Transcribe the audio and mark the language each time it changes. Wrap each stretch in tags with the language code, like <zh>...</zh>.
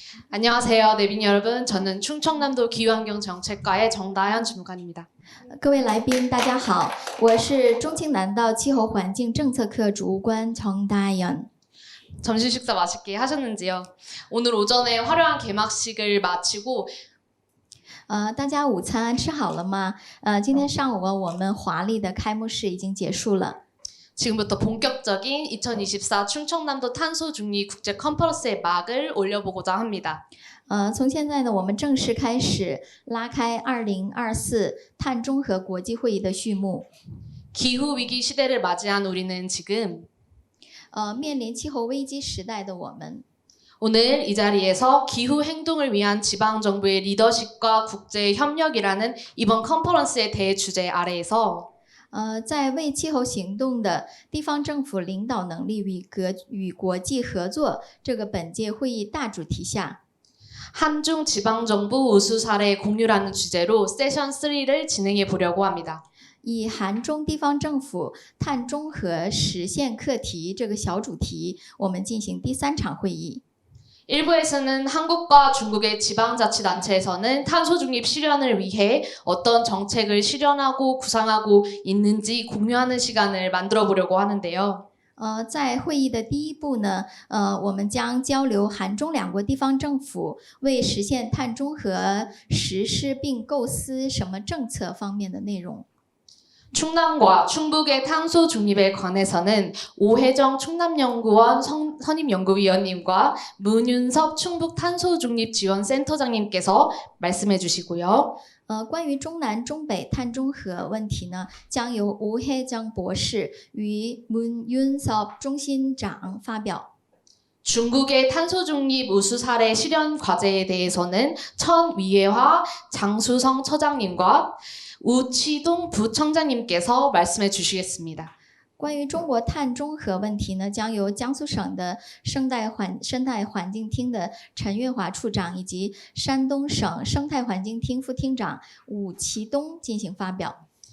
<ko>안녕하세요, 내빈 여러분. 저는 충청남도 기후환경정책과의 정다현 주무관입니다.</ko> <zh>各位来宾，大家好，我是中青南道气候环境政策课主务官정다현。</zh> <ko>점심 식사 맛있게 하셨는지요? 오늘 오전에 화려한 개막식을 마치고</ko> <zh>大家午餐吃好了吗？今天上午我们华丽的开幕式已经结束了。</zh> <ko>지금부터 본격적인 2024 충청남도 탄소 중립 국제 컨퍼런스의 막을 올려보고자 합니다.</ko> <zh>从现在呢，我们正式开始拉开2024碳中和国际会议的序幕。</zh> <ko>기후 위기 시대를 맞이한 우리는 지금</ko> <zh>面临气候危机时代的我们，</zh> <ko>오늘 이 자리에서 기후 행동을 위한 지방 정부의 리더십과 국제 협력이라는 이번 컨퍼런스의 대주제 아래에서</ko> <zh>在为气候行动的地方政府领导能力与国际合作这个本届会议大主题下，</zh> <ko>한중 지방정부 우수 사례 공유라는 주제로 세션 3를 진행해 보려고 합니다.</ko> <zh>以韩中地方政府碳中和实现课题这个小主题，我们进行第3场会议。</zh> <ko>일부에서는 한국과 중국의 지방자치단체에서는 탄소 중립 실현을 위해 어떤 정책을 실현하고 구상하고 있는지 공유하는 시간을 만들어 보려고 하는데요.</ko> <zh>在会议的第一步呢，我们将交流韩中两国地方政府为实现碳中和实施并构思什么政策方面的内容。</zh> <ko>충남과 충북의 탄소 중립에 관해서는 오혜정 충남연구원 선임연구위원님과 문윤섭 충북 탄소중립지원센터장님께서 말씀해 주시고요.</ko> <zh>关于中南中北碳中和问题呢，将由吴혜정博士与문윤섭中心长发表。</zh> <ko>중국의 탄소중립 우수 사례 실현 과제에 대해서는 천위혜화 장수성 처장님과 우치동 부청장님께서 말씀해 주시겠습니다.</ko> <zh>关于中国碳中和问题呢，将由江苏省的生态环境厅的陈月华处长以及山东省生态环境厅副厅长武其东进行发表。</zh>